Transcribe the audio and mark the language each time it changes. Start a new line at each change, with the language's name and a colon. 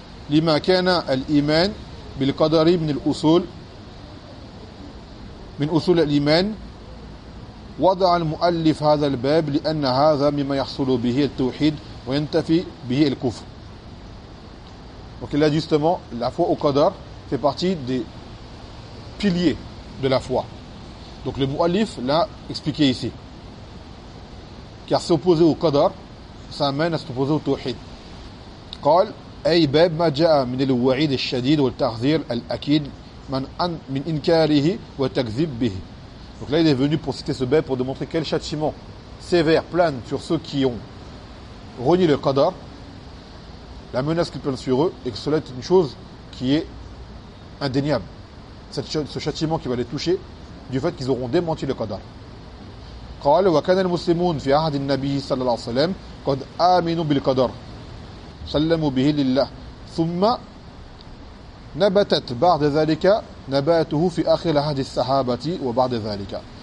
Arabic: لما كان الإيمان بالقدر من الأصول من أصول الإيمان وضع المؤلف هذا الباب لأن هذا مما يحصل به التوحيد وينتفي به الكفر.
French: Donc là, justement, la foi au qadar fait partie des piliers de la foi. Donc le mu'allif l'a expliqué ici. Car s'opposer au qadar, ça amène à s'opposer au tawhid.
Arabic: قال أي باب ما جاء من الوعيد الشديد والتحذير الأكيد من إنكاره وتكذيب به.
French: Donc là, il est venu pour citer ce bab pour démontrer quel châtiment sévère plane sur ceux qui ont renié le qadar, la menace qui plane sur eux, et que cela est une chose qui est indéniable. Ce châtiment qui va les toucher du fait qu'ils auront démenti le qadar.
Arabic: قال وكان المسلمون في عهد النبي صلى الله عليه وسلم قد آمنوا بالقدر سلموا به لله ثم نبتت بعد ذلك نباته في آخر عهد الصحابة وبعد ذلك